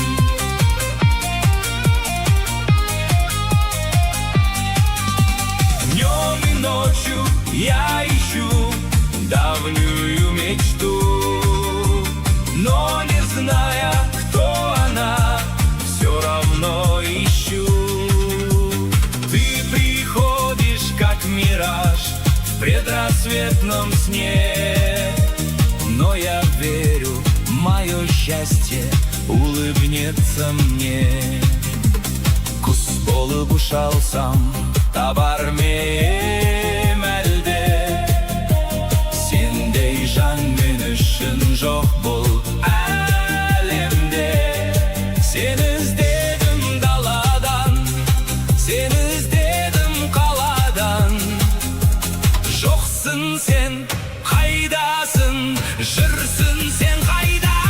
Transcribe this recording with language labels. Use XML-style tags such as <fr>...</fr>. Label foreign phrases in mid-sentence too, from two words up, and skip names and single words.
<ru>Днем и ночью я ищу давнюю мечту, но не зная, кто она, все равно ищу. Ты приходишь как мираж в предрассветном сне, но я верю, мое счастье улыбнется мне.</ru> <kk>Құс болып ұшалсам, табар мем әлде, сендей жан мен үшін жоқ бұл әлемде. Сені іздедім даладан, сені іздедім қаладан, жоқсың сен қайдасың, жүрсің сен қайда?</kk>